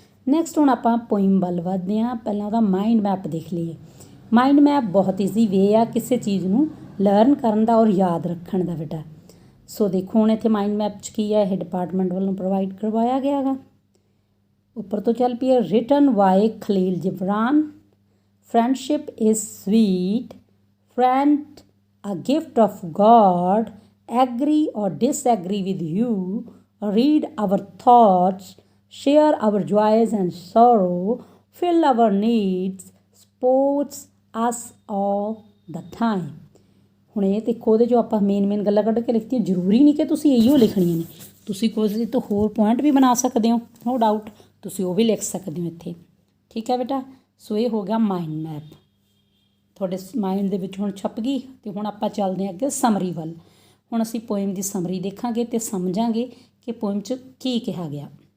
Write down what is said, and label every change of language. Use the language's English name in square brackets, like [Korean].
[Punjabi] Next ਹੁਣ ਆਪਾਂ poem ਵੱਲ ਵੱਧਦੇ ਹਾਂ। ਪਹਿਲਾਂ ਉਹਦਾ ਮਾਈਂਡ ਮੈਪ ਦੇਖ ਲਈਏ। ਮਾਈਂਡ ਮੈਪ ਬਹੁਤ ਈਜ਼ੀ ਵੇ ਆ ਕਿਸੇ ਚੀਜ਼ ਨੂੰ ਲਰਨ ਕਰਨ ਦਾ ਔਰ ਯਾਦ ਰੱਖਣ ਦਾ ਬੇਟਾ। ਸੋ ਦੇਖੋ ਹੁਣ ਇੱਥੇ ਮਾਈਂਡ ਮੈਪ 'ਚ ਕੀ ਹੈ, ਇਹ ਡਿਪਾਰਟਮੈਂਟ ਵੱਲੋਂ ਪ੍ਰੋਵਾਈਡ ਕਰਵਾਇਆ ਗਿਆ ਗਾ। ਉੱਪਰ ਤੋਂ ਚੱਲ ਪਈਏ, [English] written by [Punjabi] Khalil Gibran. [English] Friendship is sweet, friend a gift of God, agree or disagree with you, read our thoughts, share our joys and sorrow, fill our needs, supports us all the time. [Punjabi] ਹੁਣ ਇਹ ਦੇਖੋ ਉਹਦੇ 'ਚੋਂ ਆਪਾਂ main ਗੱਲਾਂ ਕੱਢ ਕੇ ਲਿਖਤੀਆਂ। ਜ਼ਰੂਰੀ ਨਹੀਂ ਕਿ ਤੁਸੀਂ ਇਹੀਓ ਲਿਖਣੀਆਂ ਨੇ, ਤੁਸੀਂ ਕੁਝ ਤੋਂ ਹੋਰ ਪੁਆਇੰਟ ਵੀ ਬਣਾ ਸਕਦੇ ਹੋ, [English] no doubt [Punjabi] ਤੁਸੀਂ ਉਹ ਵੀ ਲਿਖ ਸਕਦੇ ਹੋ ਇੱਥੇ। ਠੀਕ ਹੈ ਬੇਟਾ। ਸੋ ਇਹ ਹੋ ਗਿਆ ਮਾਈਂਡ ਮੈਪ, ਤੁਹਾਡੇ ਮਾਈਂਡ ਦੇ ਵਿੱਚ ਹੁਣ ਛਪ ਗਈ। ਅਤੇ ਹੁਣ ਆਪਾਂ ਚੱਲਦੇ ਹਾਂ ਅੱਗੇ ਸਮਰੀ ਵੱਲ। ਹੁਣ ਅਸੀਂ ਪੋਇਮ ਦੀ ਸਮਰੀ ਦੇਖਾਂਗੇ ਅਤੇ ਸਮਝਾਂਗੇ ਕਿ ਪੋਇਮ 'ਚ ਕੀ ਕਿਹਾ ਗਿਆ।